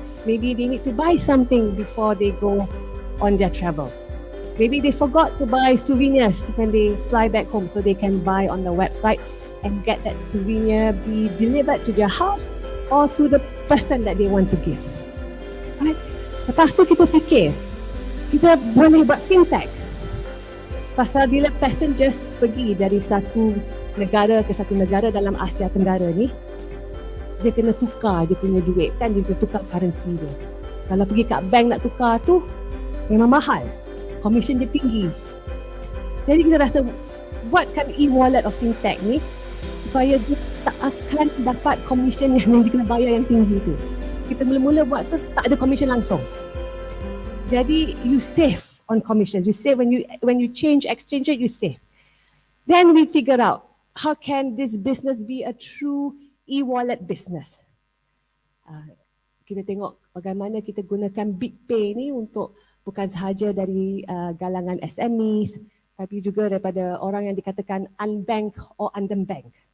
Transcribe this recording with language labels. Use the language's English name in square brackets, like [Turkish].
[English] Maybe they need to buy something before they go on their travel. Maybe they forgot to buy souvenirs when they fly back home, so they can buy on the website and get that souvenir be delivered to their house or to the person that they want to give. Right? [Malay] Lepas tu kita fikir, kita boleh buat fintech. Pasal bila passengers pergi dari satu negara ke satu negara dalam Asia Tenggara ni, dia kena tukar dia punya duit, kan, dia kena tukar currency dia. Kalau pergi kat bank nak tukar tu, memang mahal. Commission dia tinggi. Jadi kita rasa, buatkan e-wallet of fintech ni supaya dia tak akan dapat commission yang dia kena bayar yang tinggi tu. Kita mula-mula buat tu tak ada commission langsung. [English] Jadi you save on commissions. You save when you exchange rate, you save. Then we figure out, how can this business be a true e-wallet business? [Malay] Kita tengok bagaimana kita gunakan BigPay ni untuk bukan sahaja dari galangan SMEs, tapi juga daripada orang yang dikatakan unbanked or underbanked.